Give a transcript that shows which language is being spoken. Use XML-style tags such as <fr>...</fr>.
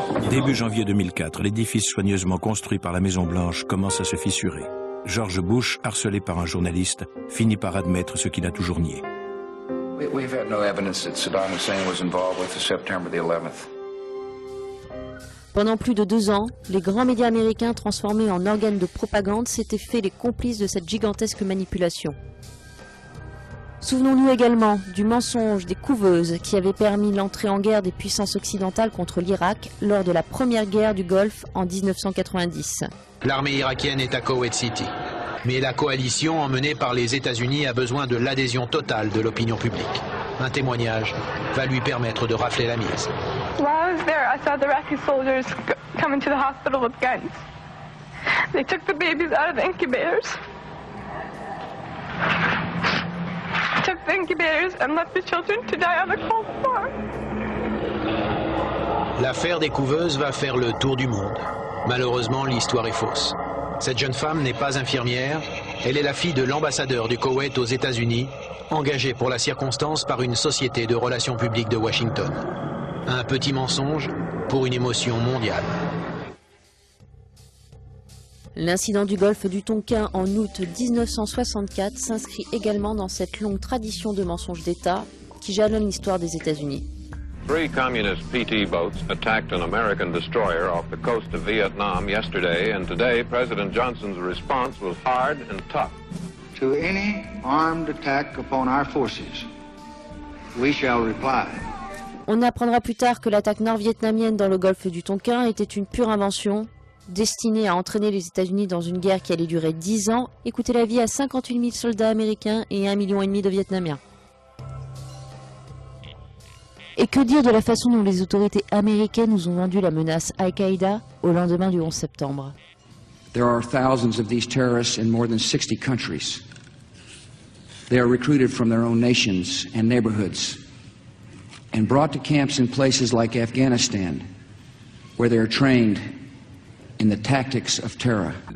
<fr>Début janvier 2004, l'édifice soigneusement construit par la Maison-Blanche commence à se fissurer. George Bush, harcelé par un journaliste, finit par admettre ce qu'il a toujours nié.</fr> <en>We've had no evidence that Saddam Hussein was involved with the September the 11th.</en> <fr>Pendant plus de 2 ans, les grands médias américains transformés en organes de propagande s'étaient fait les complices de cette gigantesque manipulation. Souvenons-nous également du mensonge des couveuses qui avait permis l'entrée en guerre des puissances occidentales contre l'Irak lors de la première guerre du Golfe en 1990. L'armée irakienne est à Kuwait City, mais la coalition emmenée par les États-Unis a besoin de l'adhésion totale de l'opinion publique. Un témoignage va lui permettre de rafler la mise.</fr> <en>While I was there, I saw the Iraqi soldiers come into the hospital with guns. They took the babies out of the incubators. Took the incubators and left the children to die on the cold floor.</en> <fr>L'affaire des couveuses va faire le tour du monde. Malheureusement, l'histoire est fausse. Cette jeune femme n'est pas infirmière. Elle est la fille de l'ambassadeur du Koweït aux États-Unis, engagé pour la circonstance par une société de relations publiques de Washington. Un petit mensonge pour une émotion mondiale. L'incident du golfe du Tonkin en août 1964 s'inscrit également dans cette longue tradition de mensonges d'État qui jalonne l'histoire des États-Unis.</fr> <en>3 communist PT boats attacked an American destroyer off the coast of Vietnam yesterday, and today President Johnson's response was hard and tough. To any armed attack upon our forces, we shall reply.</en> <fr>On apprendra plus tard que l'attaque nord-vietnamienne dans le golfe du Tonkin était une pure invention, destinée à entraîner les États-Unis dans une guerre qui allait durer 10 ans et coûter la vie à 58 000 soldats américains et 1,5 million de Vietnamiens. Et que dire de la façon dont les autorités américaines nous ont vendu la menace Al-Qaïda au lendemain du 11 septembre?</fr> <en>There are thousands of these terrorists in more than 60 countries. They are recruited from their own nations and neighborhoods and brought to camps in places like Afghanistan, where they are trained in the tactics of terror.</en>